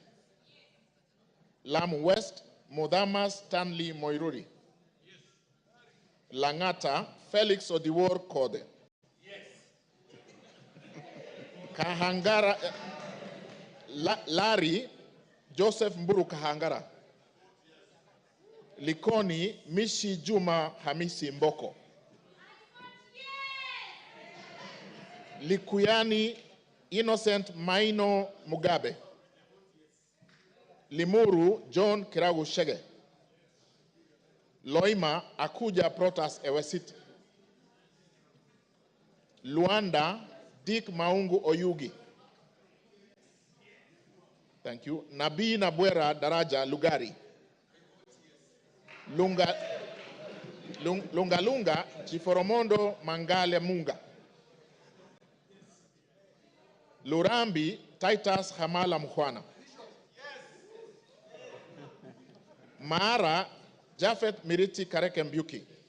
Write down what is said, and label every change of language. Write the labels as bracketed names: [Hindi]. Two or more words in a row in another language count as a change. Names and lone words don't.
[English] Lamu West, Mudama Stanley Moiruri. Langata, Felix Odiwor Kode. Kahangara, Larry, Joseph Mburu Kahangara. Likoni, Mishi Juma Hamisi Mboko. Likuyani, Innocent Maino Mugabe. Limuru, John Kiragu Shege. Loima, Akuja Protas Ewesit. Luanda, Dick Maungu Oyugi. Thank you. Nabi Nabwera Daraja Lugari. Lunga Chiforomondo Mangale Munga. Lurambi Titus Hamala Mkhwana. Mara Japheth Miriti Kareke Mbuki.